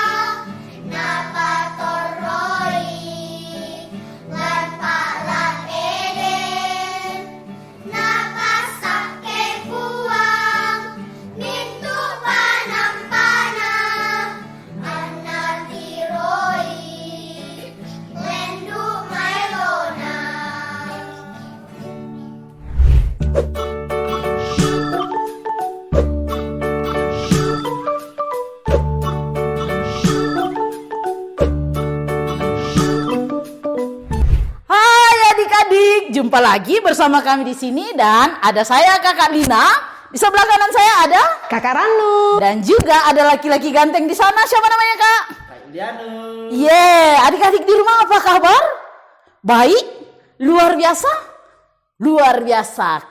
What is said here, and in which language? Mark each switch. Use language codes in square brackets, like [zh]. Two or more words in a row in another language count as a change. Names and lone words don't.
[id] napatoroi lan palat Eden, napasake buang mintu panam-pana, anatiroi lendu mailona. Hai adik-adik, jumpa lagi bersama kami di sini dan ada saya Kakak Lina. Di sebelah kanan saya ada Kakak Ranu. dan juga ada laki-laki ganteng di sana. Siapa namanya Kak? Kak Yuliano. Adik-adik di rumah apa kabar? Baik, luar biasa, luar biasa.